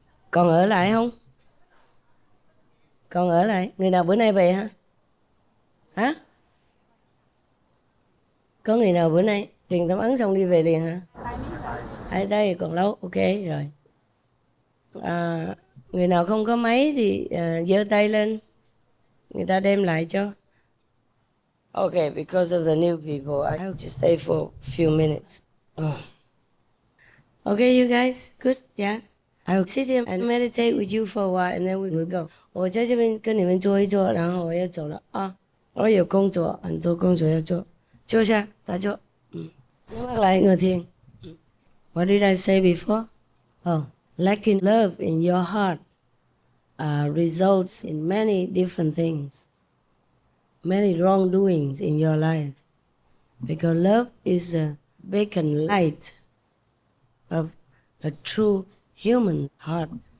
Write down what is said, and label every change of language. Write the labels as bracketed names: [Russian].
[Vietnamese] Còn ở lại không? Còn ở lại. Người nào bữa nay về hả? Hả? Có người nào bữa nay truyền tâm ấn xong đi về liền hả? Ở đây còn lâu. Ok rồi. Người nào không có máy thì giơ tay lên. Người ta đem lại cho. [English] Okay, because of the new people, I have to stay for a few minutes. Okay, you guys, good, yeah. I'll sit here and meditate with you for a while, and then we will go. [Chinese] 我在这边跟你们做一做，然后我要走了啊。我有工作，很多工作要做，坐下，打坐。 [Vietnamese] nhắm mắt lại ngồi thiền. [English] What did I say before? Oh, lacking love in your heart results in many different things. Many wrongdoings in your life, because love is a beacon light of a true human heart.